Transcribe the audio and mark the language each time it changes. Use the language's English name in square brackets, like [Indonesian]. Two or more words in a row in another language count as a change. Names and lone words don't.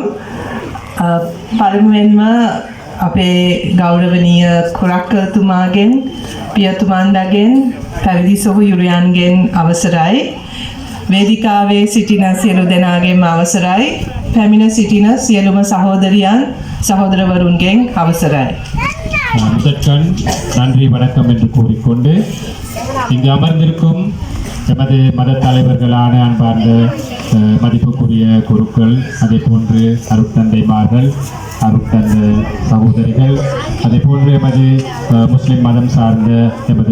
[Sinhala] පළමුවෙන්ම අපේ ගෞරවනීය කුරක්කතුමාගෙන් පියතුමන්ලගෙන් පැවිදි සොහොයුරියන්ගෙන් අවසරයි. වේදිකාවේ සිටින සියලු දෙනාගේම අවසරයි. පැමිණ සිටින සියලුම සහෝදරියන් සහෝදරවරුන්ගෙන් අවසරයි. [Tamil] முதற்கண் நன்றி வணக்கம் என்று கூறிக்கொண்டு இங்கு அமர்ந்திருக்கும் எமது மத தலைவர்களான அன்பார்ந்த மதிப்புக்குரிய குருக்கள், அதே போன்று அருட்தந்தைமார்கள், அருட்தந்தை சகோதரிகள், அதே போன்று எமது முஸ்லிம் மதம் சார்ந்த எமது